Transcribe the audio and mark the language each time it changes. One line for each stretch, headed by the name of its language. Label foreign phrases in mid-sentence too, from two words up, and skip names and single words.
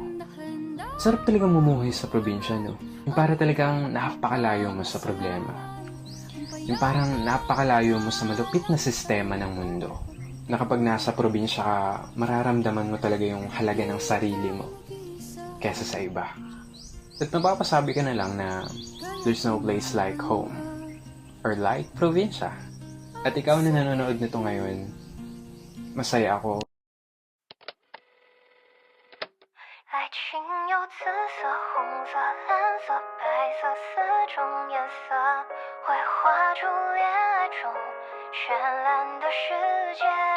Filipino: Sarap talagang mumuhay sa probinsya, no? Yung para talagang napakalayo mo sa problema. Yung parang napakalayo mo sa malupit na sistema ng mundo. Na kapag nasa probinsya ka, mararamdaman mo talaga yung halaga ng sarili mo kesa sa iba. At mapapasabi ka na lang na
English: there's no place like home or like
Filipino: probinsya. At ikaw na nanonood nito ngayon, masaya ako.
Chinese: 爱情有紫色、红色、蓝色、白色四种颜色，会画出恋爱中绚烂的世界。